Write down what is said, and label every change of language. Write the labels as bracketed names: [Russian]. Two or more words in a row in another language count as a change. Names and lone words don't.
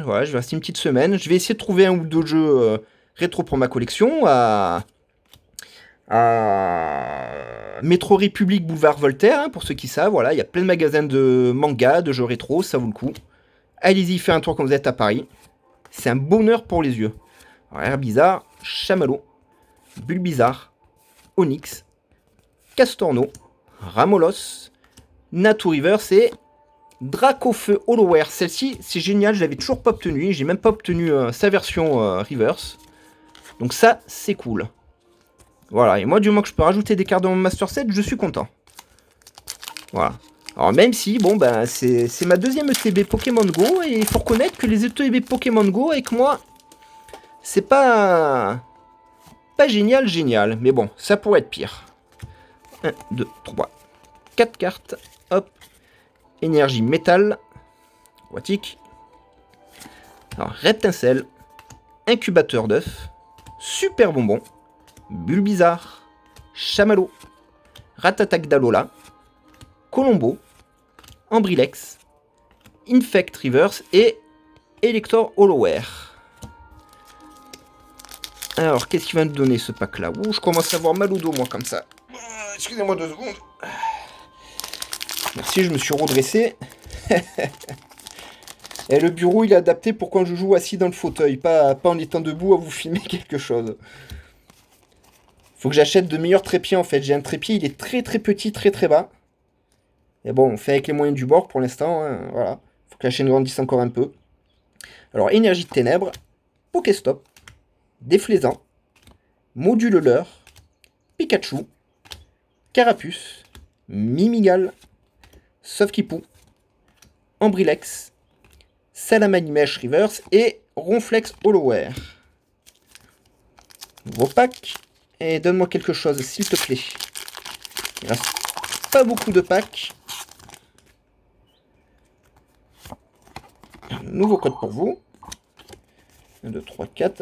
[French] Voilà, je vais rester une petite semaine. Je vais essayer de trouver un ou deux jeux rétro pour ma collection à Métro République Boulevard Voltaire, hein, pour ceux qui savent. Voilà, il y a plein de magasins de manga, de jeux rétro, ça vaut le coup. Allez-y, faites un tour quand vous êtes à Paris. C'est un bonheur pour les yeux. Alors, Herbizarre, Chamallow, Bulbizarre, Onyx, Castorno, Ramolos, Natu Reverse et Dracofeu Hollower. Celle-ci, c'est génial, je l'avais toujours pas obtenue. J'ai même pas obtenu sa version Reverse. Donc ça, c'est cool. Voilà, et moi, du moment que je peux rajouter des cartes dans mon [English] Master Set, [French] je suis content. Voilà. Alors même si, bon, ben, c'est ma deuxième ETB Pokémon Go, et il faut reconnaître que les ETB Pokémon Go, avec moi, c'est pas génial, mais bon, ça pourrait être pire. 1, 2, 3, 4 cartes, hop, énergie métal, aquatique, alors Reptincelle, incubateur d'œuf, super bonbon, Bulbizarre, Chamallow, Ratatac d'Alola, Colombo, Ambrilex, Infect Reverse et Elector Hollower. Alors, qu'est-ce qu'il va nous donner ce pack-là? Ouh, je commence à avoir mal au dos, moi, comme ça. Excusez-moi 2 secondes. Merci, je me suis redressé. Et le bureau, il est adapté pour quand je joue assis dans le fauteuil, pas en étant debout à vous filmer quelque chose. Faut que j'achète de meilleurs trépieds, en fait. J'ai un trépied, il est très très petit, très très bas. Et bon, on fait avec les moyens du bord pour l'instant, hein, voilà. Faut que la chaîne grandisse encore un peu. Alors, énergie de ténèbres, Pokéstop, Déflaisant, Moduleur, Pikachu, Carapuce, Mimigal, Sofkipou, Ambrilex, Salamanimesh Reverse et Ronflex Hollower. Nouveau pack. Et donne-moi quelque chose, s'il te plaît. Il reste pas beaucoup de packs. Nouveau code pour vous. 1, 2, 3, 4.